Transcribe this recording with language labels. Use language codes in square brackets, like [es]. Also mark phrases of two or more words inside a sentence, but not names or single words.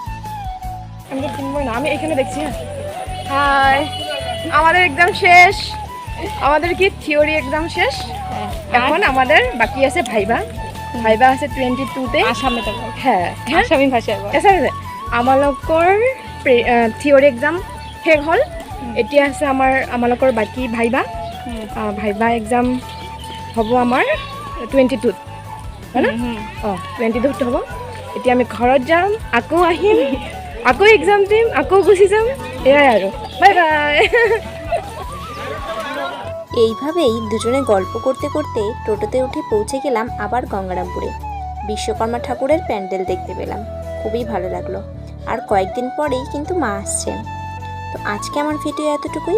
[bn] আমি এখানে দেখছি। হাই, আমাদের এক্সাম শেষ। আমাদের কি [en] theory exam [bn] শেষ। এখন আমাদের বাকি আছে ভাইবা আছে 22-তে আসামে তো, হ্যাঁ আসামি ভাষায় [as] আমালোকৰ [en] theory exam [as] শেষ হ'ল। এতিয়া আছে আমালোকৰ বাকী [en] viva exam [as] হ'ব আমাৰ 22-ত, হয় না? 22-ত হ'ব। এতিয়া আমি ঘৰত যাম, আকৌ আহিম, আকৌ এক্সাম দিম, আকৌ গুচি যাম। এয়াই আৰু, [en] bye bye. [bn] এইভাবেই দুজনে গল্প করতে করতে টোটোতে উঠে পৌঁছে গেলাম আবার গঙ্গারামপুরে। বিশ্বকর্মা ঠাকুরের প্যান্ডেল দেখতে পেলাম, খুবই ভালো লাগলো। আর কয়েকদিন পরেই কিন্তু মা আসছেন। তো আজকে আমার ভিডিও এতটুকুই।